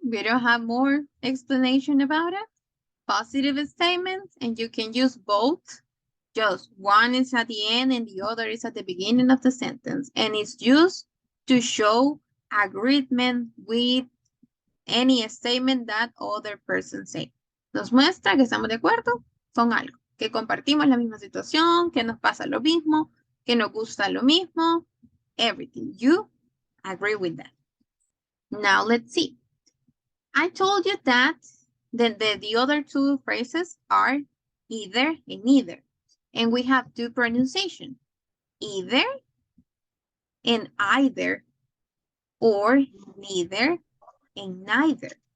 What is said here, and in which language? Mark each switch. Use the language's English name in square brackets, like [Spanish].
[English] We don't have more explanation about it. Positive statements, and you can use both. Just one is at the end and the other is at the beginning of the sentence. And it's used to show agreement with any statement that other person say. [Spanish] Nos muestra que estamos de acuerdo con algo, que compartimos la misma situación, que nos pasa lo mismo, que nos gusta lo mismo, everything. [English] You agree with that. Now let's see. I told you that the other two phrases are either and neither. And we have two pronunciations, either and either, or neither and neither.